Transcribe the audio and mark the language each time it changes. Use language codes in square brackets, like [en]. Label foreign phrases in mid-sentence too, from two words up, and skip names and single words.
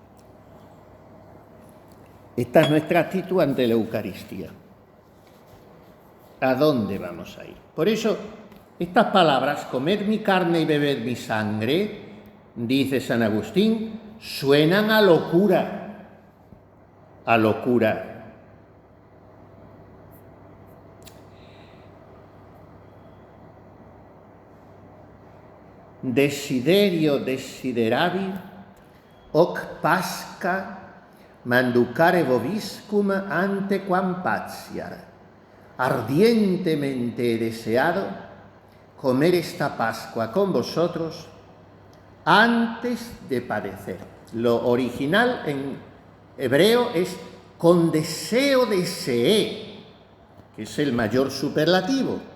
[es] Esta es nuestra actitud ante la Eucaristía. ¿A dónde vamos a ir? Por eso, estas palabras, comed mi carne y bebed mi sangre, dice San Agustín, suenan a locura. A locura. [la] Desiderio desideravi, hoc pasca manducare vobiscum ante quam patiar. [es] Ardientemente he deseado comer esta Pascua con vosotros antes de padecer. Lo original en hebreo es con deseo deseé, que es el mayor superlativo.